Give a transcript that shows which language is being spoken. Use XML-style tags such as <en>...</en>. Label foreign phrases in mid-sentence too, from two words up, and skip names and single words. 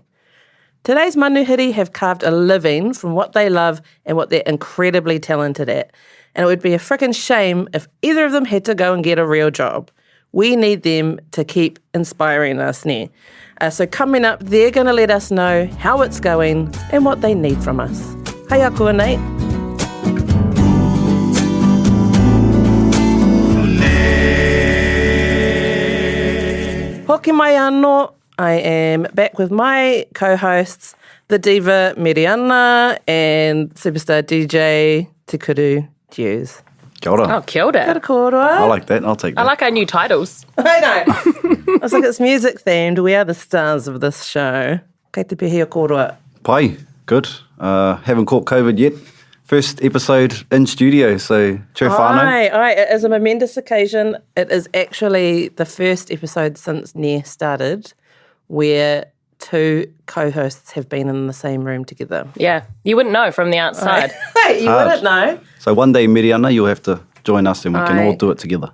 <en>Today's manuhiri have carved a living from what they love and what they're incredibly talented at. And it would be a frickin' shame if either of them had to go and get a real job. We need them to keep inspiring us, ne? So coming up, they're going to let us know how it's going and what they need from us.</en> <mi>Hei kua nei. Hoki mai anō.</mi> <en>I am back with my co-hosts, the diva Meriana and superstar DJ Te Kuru Hughes.</en> <mi>Kia ora. Oh, kia ora. Kia kōrua.</mi> <en>I like that. I'll take that. I like our new titles. I know. I was like, it's music themed. We are the stars of this show.</en> <mi>Kei te pihia kōrua. Pai,</mi> <en>good. Haven't caught COVID yet. First episode in studio, so</en> <mi>tū whānau.</mi> <en>Aye, it is a momentous occasion. It is actually the first episode since NAIR started where two co-hosts have been in the same room together. Yeah, you wouldn't know from the outside. You wouldn't know. So one day, Meriana, you'll have to join us and we can all do it together.</en>